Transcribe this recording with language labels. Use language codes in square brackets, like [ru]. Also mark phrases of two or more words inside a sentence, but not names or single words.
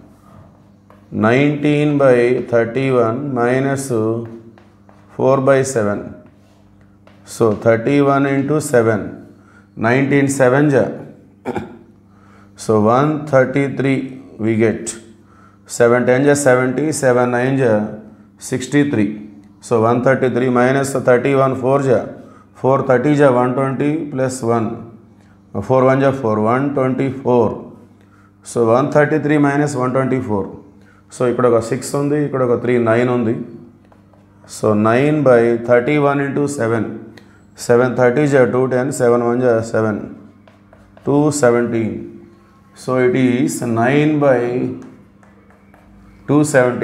[en] 19 by 31 minus 4 by 7. So 31 into 7. 19 7 ja. So 133 we get. 7 10 ja 70, 7 9 ja 63. So 133 minus 31 4 ja. 4 30 ja 120 plus 1. 4 1 ja 4, 124. So 133 minus 124. [te] సో ఇక్కడ ఒక 6 ఉంది, ఇక్కడ ఒక 3 9 ఉంది. సో [en] 9 by 31 into 7. 7 30 ja 210, 7 1 ja 7, 217. So it is 9 by 217.